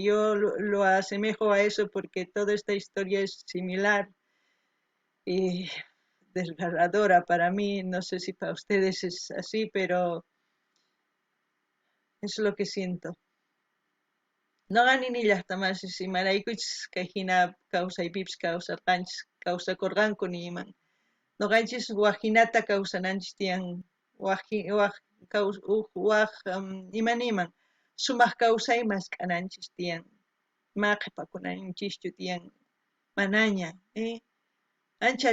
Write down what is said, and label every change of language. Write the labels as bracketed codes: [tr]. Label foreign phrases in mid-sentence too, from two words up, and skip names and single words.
[es] Yo lo asemejo a eso porque toda esta historia es similar y desgarradora para mí. No sé si para ustedes es así, pero es lo que siento. [qu] No ganin llaqtamas imaraykuchus kay hina kawsaypipas kawsarqanchis kawsakurqanku niyman. Noqanchis waqhinata kawsananchis tiyan imaniman sumaq kawsaymas k'ananchis tiyan ma qhipakunanchischu tiyan manaña, ancha